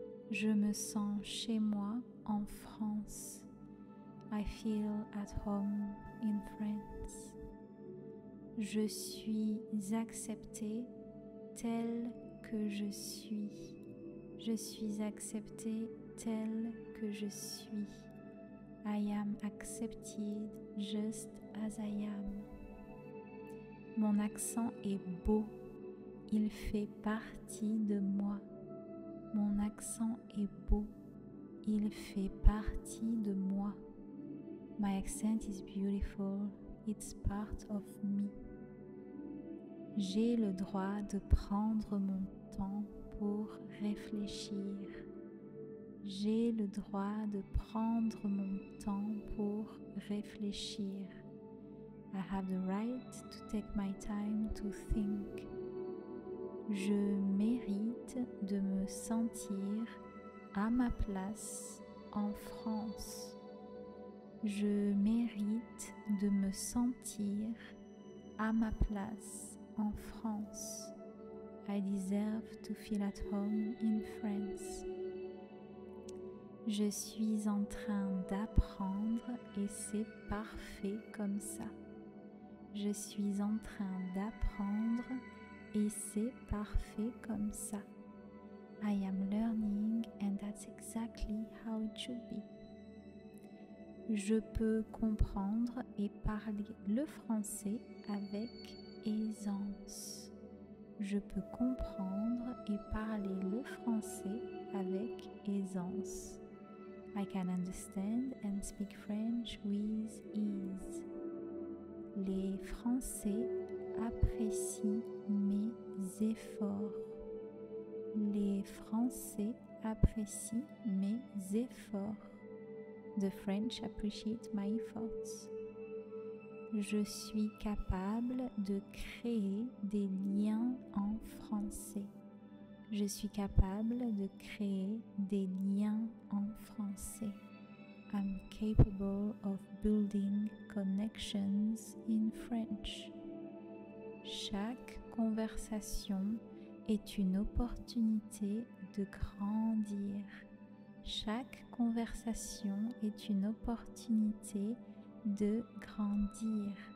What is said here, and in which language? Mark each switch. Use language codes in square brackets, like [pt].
[fr] Je me sens chez moi en France. [en] I feel at home in France. [fr] Je suis accepté tel que je suis. Je suis accepté tel que je suis. [en] I am accepted just as I am. [fr] Mon accent est beau. Il fait partie de moi. Mon accent est beau. Il fait partie de moi. [en] My accent is beautiful. It's part of me. [fr] J'ai le droit de prendre mon temps pour réfléchir. J'ai le droit de prendre mon temps pour réfléchir. [en] I have the right to take my time to think. [fr] Je mérite de me sentir à ma place en France. Je mérite de me sentir à ma place en France. [en] I deserve to feel at home in France. [fr] Je suis en train d'apprendre et c'est parfait comme ça. Je suis en train d'apprendre et c'est parfait comme ça. [en] I am learning and that's exactly how it should be. [fr] Je peux comprendre et parler le français avec aisance. Je peux comprendre et parler le français avec aisance. [en] I can understand and speak French with ease. [fr] Les Français apprécient mes efforts. Les Français apprécient mes efforts. [en] The French appreciate my efforts. [fr] Je suis capable de créer des liens en français. Je suis capable de créer des liens en français. [en] I'm capable of building connections in French. [fr] Chaque conversation est une opportunité de grandir. Chaque conversation est une opportunité de grandir.